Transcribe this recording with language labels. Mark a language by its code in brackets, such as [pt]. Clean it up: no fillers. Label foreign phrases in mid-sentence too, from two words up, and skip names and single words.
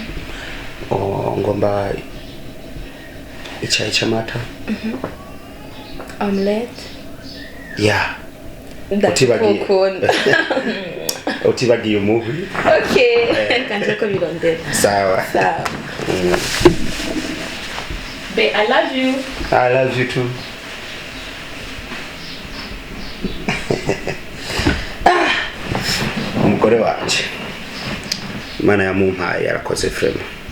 [rn] Ngomba icyayi cy'amata. Omelette. Utibagiye umuhi. Okay. Kanje ko birondera. Sawa. [en] Be, I love you. I love you too. [rn] Umugore wanje Imana yamumpaye yarakoze frema.